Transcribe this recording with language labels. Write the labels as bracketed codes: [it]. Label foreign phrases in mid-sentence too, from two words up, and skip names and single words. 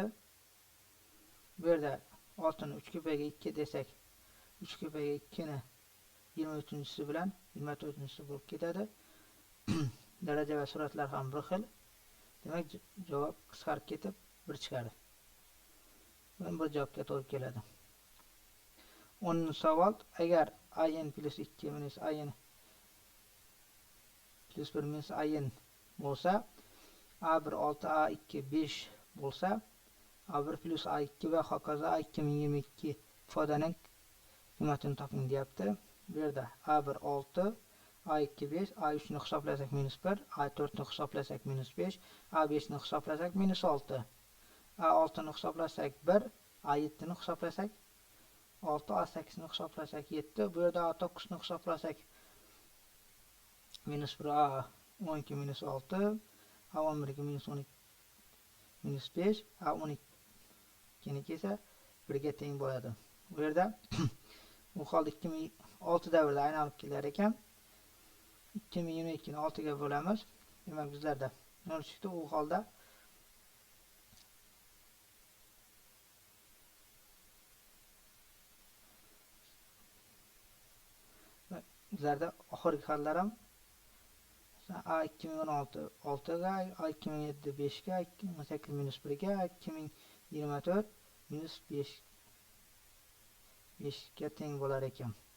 [uz] Bu yerda 6 ni 3 ko'paygan 2 desak, 3 ko'paygan 2 ni 23-chisi bilan 24-chisi bo'lib ketadi. Daraja va suratlar ham bir xil. Demak, javob qisqarib ketib 1 chiqadi. Bu bir javobga to'g'ri keladi. 10-savol, agar in plus 2 minus in plus 1 minus in bo'lsa, a1 6 a2 5 bo'lsa, a1 plus a2 va hokazo a2 1022 ifodaning qiymatini toping deyapti. Bu yerda a1 6, a2 5, a3 ni hisoblasak minus 1, a4 ni hisoblasak minus 5, a5 ni hisoblasak minus 6, a6 ni hisoblasak 1, a7 ni hisoblasak 6, a8 ni hisoblasak 7, bu yerda a9 ni hisoblasak minus 1, a12 minus 6, a11 minus 12 minus 5, a12 esa 1 ga teng bo'ladi. Bu yerda bu holda 2006 davrida aylanib kelar ekan. 2022 ni 6 ga bo'lamiz. Demak, bizlarda 0 chiqdi. U holda bizlarda oxirgi xallar ham a 2016 6 ga, a 2007 5 ga, 2018 minus 1 ga, 2024 minus 5 ga teng bo'lar ekan.